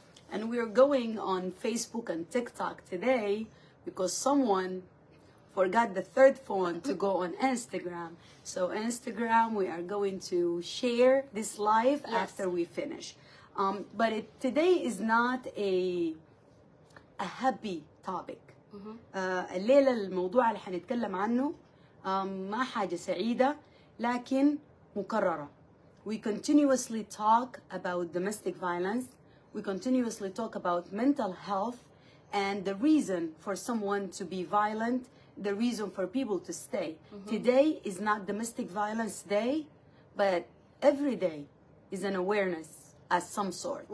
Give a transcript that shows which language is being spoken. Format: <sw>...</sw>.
<en>And we're going on Facebook and TikTok today because someone forgot the third phone to go on Instagram. So Instagram, we are going to share this live after we finish. But today is not a happy topic.</en> <ar>الليلة الموضوع اللي حنتكلم عنه ما حاجة سعيدة لكن مكررة.</ar> <en>We continuously talk about domestic violence. We continuously talk about mental health and the reason for someone to be violent, the reason for people to stay. Today is not Domestic Violence Day, but every day is an awareness of some sort.</en>